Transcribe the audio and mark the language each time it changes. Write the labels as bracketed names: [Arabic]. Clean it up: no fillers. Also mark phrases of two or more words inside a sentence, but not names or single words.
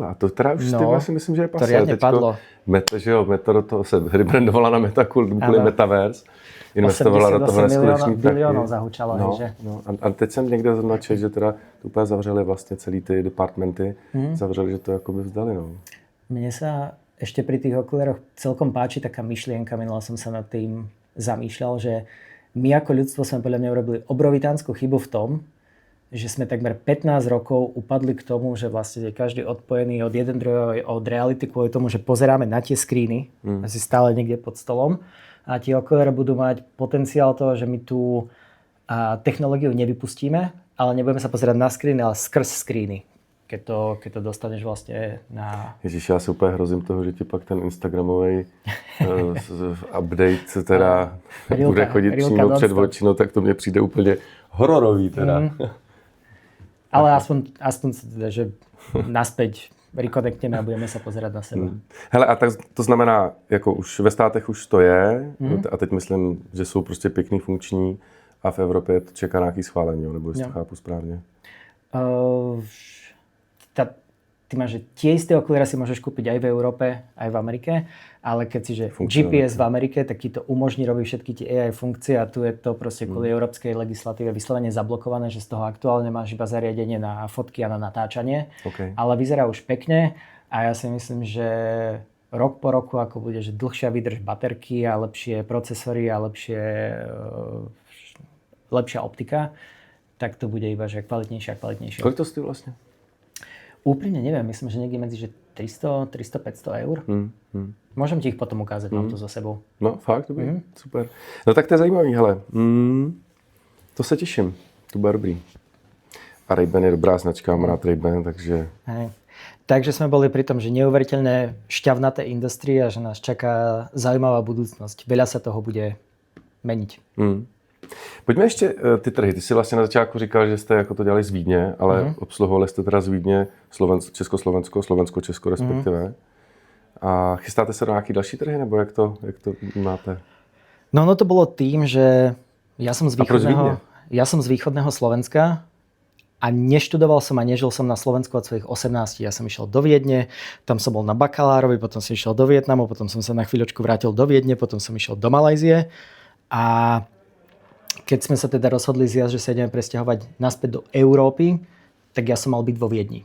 [Czech] A to teda už já si myslím, že je pasé. [Slovak] To riadne padlo. [Czech] Meta, že jo, Meta do toho se rebrandovala na kvůli Metaverse. Investovala do toho neskutečný bilionů zahučala, že? No. A teď jsem někde značil, že teda úplně zavřeli vlastně celý ty departmenty, zavřeli, že to jakoby vzdali, no. [Slovak] Mne sa ešte pri tých okuliároch celkom páči taká myšlienka, minula som sa nad tým zamýšľal, že my ako ľudstvo sme podľa mňa urobili obrovitánsku chybu v tom, že sme takmer 15 rokov upadli k tomu, že vlastne je každý odpojený od jeden druhého od reality kvôli tomu, že pozeráme na tie skríny, asi stále niekde pod stolom a tie okuliare budú mať potenciál toho, že my tú technológiu nevypustíme, ale nebudeme sa pozerať na skríny, ale skrz skríny. Keď to dostaneš vlastne na... [Czech] Ježiš, já si úplně hrozím toho, že ti pak ten instagramový update teda bude chodit přímo před oči, no tak to mně přijde úplně hororový teda. [Slovak] Ale aspoň teda, že naspäť rekonektneme a budeme sa pozerať na seba. [Czech] Hele, a tak to znamená, jako už ve státech už to je, a teď myslím, že jsou prostě pěkný, funkční a v Evropě to čeká nějaký schválení, nebo jestli to chápu správně. [Slovak] Ty máš, že tie isté okuliare si môžeš kúpiť aj v Európe, aj v Amerike, ale keď si, že GPS v Amerike, tak ti to umožní robiť všetky tie AI funkcie a tu je to proste kvôli európskej legislatíve vyslovene zablokované, že z toho aktuálne máš iba zariadenie na fotky a na natáčanie, ale vyzerá už pekne a ja si myslím, že rok po roku, ako bude, že dlhšia vydrž baterky a lepšie procesory a lepšia optika, tak to bude iba že kvalitnejšie a kvalitnejšie. Koľko to stojí vlastne? Úprimne neviem, myslím, že niekde medzi že 300-500 eur. Môžem ti ich potom ukázať, mám to za sebou. [Czech] No fakt, dobrý, super. No tak to je zajímavý, hele. To se těším, to bude dobrý. A Ray-Ban je dobrá značka, mám rád Ray-Ban, takže... [Slovak] Hej. Takže sme boli pri tom, že neuveriteľne šťavnaté industrie a že nás čaká zaujímavá budúcnosť. Veľa sa toho bude meniť. [Czech] Pojďme ještě ty trhy. Ty jsi vlastně na začátku říkal, že jste jako to dělali z Vídně, ale obsluhovali jste teda z Vídně Československo, Slovensko-Česko respektive. A chystáte se do nějaký další trhy, nebo jak to máte? [Slovak] No ono to bolo tým, že ja som z východného Slovenska a neštudoval som a nežil som na Slovensku od svojich 18. Ja som išiel do Viedne, tam som bol na bakalárovi, potom som išiel do Vietnamu, potom som sa na chvíľočku vrátil do Viedne, potom som išiel do Malajzie a keď sme sa teda rozhodli zjazd, že sa ideme presťahovať naspäť do Európy, tak ja som mal byť vo Viedni.